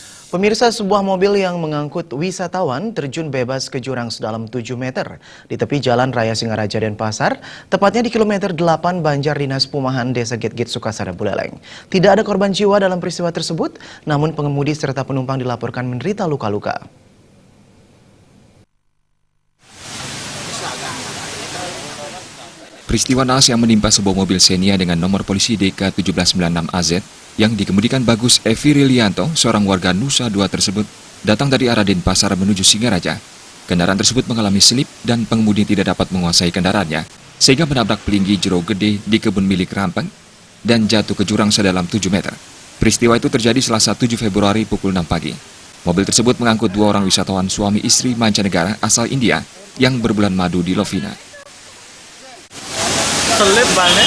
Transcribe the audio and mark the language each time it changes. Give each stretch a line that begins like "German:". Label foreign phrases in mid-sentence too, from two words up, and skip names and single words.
Indonesian: Pemirsa, sebuah mobil yang mengangkut wisatawan terjun bebas ke jurang sedalam 7 meter di tepi Jalan Raya Singaraja Denpasar, tepatnya di kilometer 8 Banjar Dinas Pumahan, Desa Gitgit, Sukasada, Buleleng. Tidak ada korban jiwa dalam peristiwa tersebut, namun pengemudi serta penumpang dilaporkan menderita luka-luka. Peristiwa naas yang menimpa sebuah mobil Xenia dengan nomor polisi DK1796AZ yang dikemudikan Bagus Evi Rilianto, seorang warga Nusa Dua tersebut, datang dari arah Denpasar menuju Singaraja. Kendaraan tersebut mengalami selip dan pengemudi tidak dapat menguasai kendaraannya, sehingga menabrak pelinggi jero gede di kebun milik Rampeng dan jatuh ke jurang sedalam 7 meter. Peristiwa itu terjadi Selasa 7 Februari pukul 6 pagi. Mobil tersebut mengangkut 2 orang wisatawan suami istri mancanegara asal India yang berbulan madu di Lovina. Selip banget.